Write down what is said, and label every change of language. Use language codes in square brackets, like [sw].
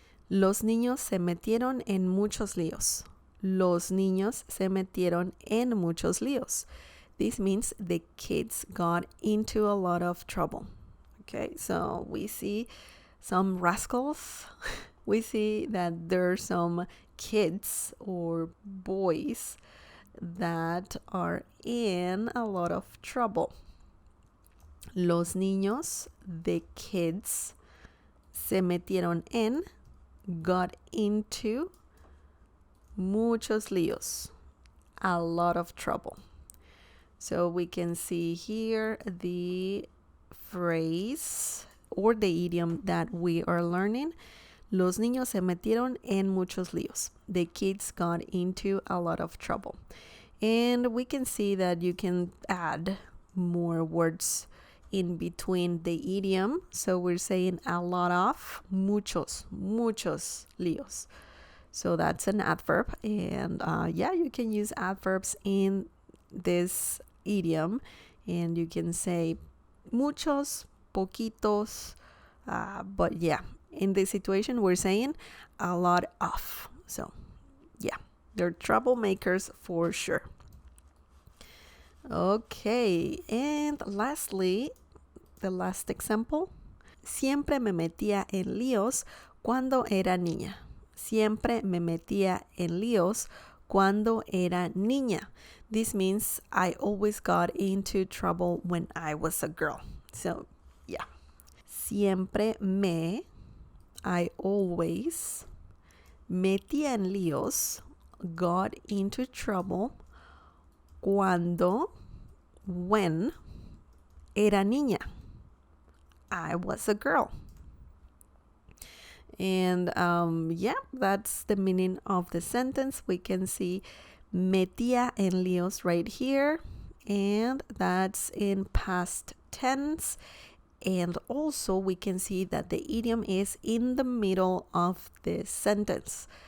[es] Los niños se metieron en muchos líos. Los niños se metieron en muchos líos. [en] This means the kids got into a lot of trouble. Okay, so we see some rascals. We see that there are some kids or boys that are in a lot of trouble. [es] Los niños, [en] the kids, [es] se metieron en, [en] got into, [es] muchos líos, [en] a lot of trouble. So we can see here the phrase or the idiom that we are learning. [es] Los niños se metieron en muchos líos. [en] The kids got into a lot of trouble. And we can see that you can add more words in between the idiom. So we're saying a lot of, [es] muchos líos. [en] So that's an adverb. And yeah, you can use adverbs in this idiom. And you can say [es] muchos, poquitos. [en] But yeah, in this situation, we're saying a lot of. So yeah, they're troublemakers for sure. Okay, and lastly, the last example. [es] Siempre me metía en líos cuando era niña. Siempre me metía en líos cuando era niña. [en] This means I always got into trouble when I was a girl. So, yeah. [es] Siempre me, [en] I always, [es] metía en líos, [en] got into trouble, [es] cuando, [en] when, [es] era niña. [en] I was a girl. And yeah, that's the meaning of the sentence. We can see [es] metía en líos [en] right here, and that's in past tense. And also we can see that the idiom is in the middle of the sentence.